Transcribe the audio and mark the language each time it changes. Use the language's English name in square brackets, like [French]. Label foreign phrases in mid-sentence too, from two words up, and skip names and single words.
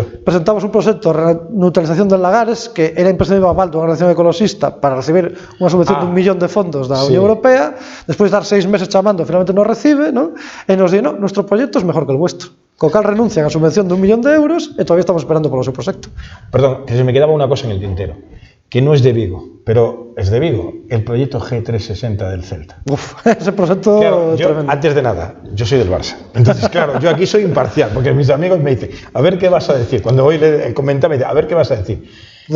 [Galician] Presentamos un proxecto de neutralización de lagares que era imprescindible aval dunha organización ecologista para recibir unha subvención de 1 millón de fondos da Unión Europea. Despois de dar 6 meses chamando, finalmente non recibe, ¿no? E nos di, no, nuestro proxecto é mellor que o vuestro. Co cal renuncian a subvención de 1 millón de euros e todavía estamos esperando polo seu proxecto. [Spanish] Perdón, que se me quedaba una cosa en el tintero, que no es de Vigo, pero es de Vigo, el proyecto G360 del Celta. [Galician] Uf, ese proxecto claro, tremendo. [Spanish] Antes de nada, yo soy del Barça. Entonces, claro, yo aquí soy imparcial, porque mis amigos me dicen, a ver qué vas a decir. Cuando hoy le comentaba, me dice, a ver qué vas a decir. Bueno.